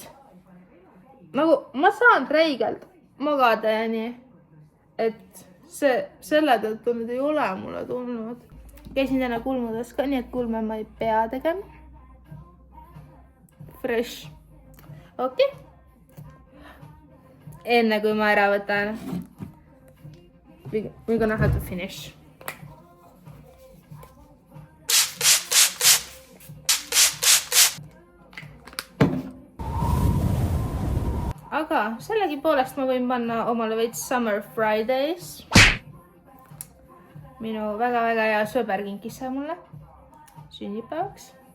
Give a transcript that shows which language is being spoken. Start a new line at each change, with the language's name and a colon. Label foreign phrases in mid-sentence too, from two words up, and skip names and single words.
Estonian: Nagu ma saan räigelt magada ja nii, et selle tõttu nüüd ei ole mulle tulnud. Käisin täna kulmudes ka, nii et kulme ma ei pea tegema.
English: Fresh. Okei.
Estonian: Enne kui ma ära võtan.
English: We're gonna have to finish.
Estonian: Aga sellegi poolest ma võin panna omale veits Summer Fridays. Minu väga-väga hea sõber kinkis see mulle sünnipäevaks.